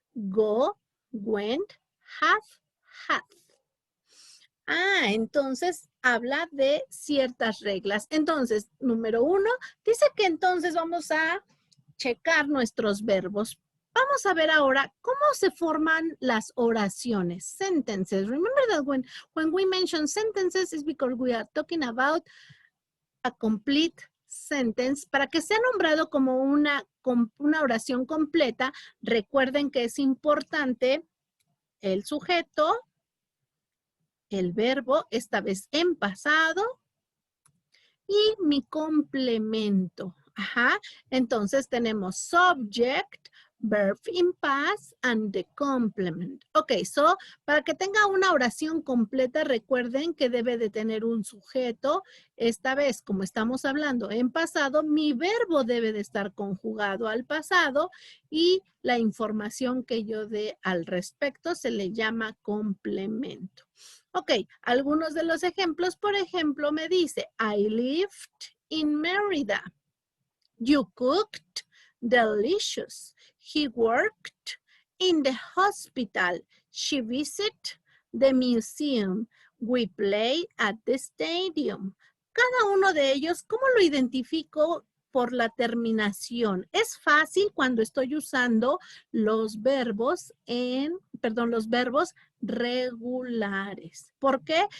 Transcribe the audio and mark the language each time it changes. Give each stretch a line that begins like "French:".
English: Go, went, have, had.
Spanish: Entonces habla de ciertas reglas. Entonces, número 1, dice que entonces vamos a checar nuestros verbos. Vamos a ver ahora cómo se forman las oraciones, sentences.
English: Remember that when we mention sentences is because we are talking about a complete sentence.
Spanish: Para que sea nombrado como una oración completa, recuerden que es importante el sujeto, el verbo, esta vez en pasado, y mi complemento. Entonces tenemos
English: subject, verb in past, and the complement.
Spanish: Ok, so, para que tenga una oración completa, recuerden que debe de tener un sujeto. Esta vez, como estamos hablando en pasado, mi verbo debe de estar conjugado al pasado y la información que yo dé al respecto se le llama complemento. Ok, algunos de los ejemplos, por ejemplo, me dice,
English: I lived in Merida. You cooked delicious. He worked in the hospital. She visited the museum. We played at the stadium.
Spanish: Cada uno de ellos, ¿cómo lo identifico? Por la terminación. Es fácil cuando estoy usando los verbos los verbos regulares. ¿Por qué?